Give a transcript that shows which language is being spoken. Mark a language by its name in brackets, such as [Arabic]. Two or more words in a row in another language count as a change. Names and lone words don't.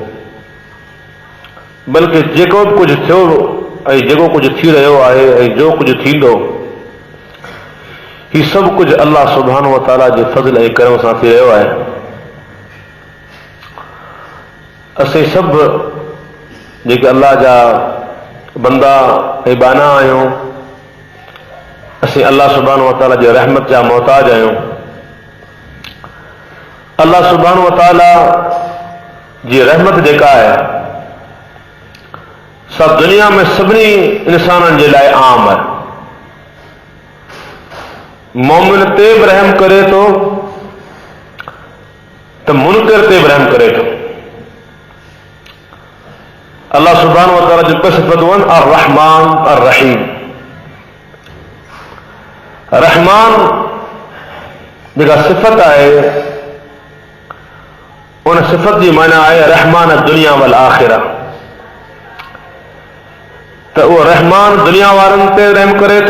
[Sindhi] बल्कि जेको बि कुझु थियो ऐं जेको कुझु थी रहियो आहे ऐं जो कुझु थींदो, ही सभु कुझु अल्लाह सुब्हानो व तआला जे फज़ल ऐं करम सां थी रहियो आहे। असीं सभु जेके अल्लाह जा बंदा ऐं बाना आहियूं, असीं अल्लाह सुब्हानहु व तआला जे रहमत जा मोहताज आहियूं। अल्लाह सुब्हानहु व तआला जी रहमत जेका आहे सब दुनिया में सभिनी इंसाननि जे लाइ आम आहे। मोमिन ते बि रहम करे थो त मुनकर ते बि रहम करे थो। अल्लाह सुब्हानहु व तआला जी ॿ सिफ़तूं आहिनि, [Arabic] الرحمن الرحيم. [Sindhi] रहमान जेका सिफ़त आहे उन सिफ़त जी माना आहे रहमान [Arabic] الدنيا والآخرة, [Sindhi] त उहो रहमान दुनिया वारनि ते रहम करे थो।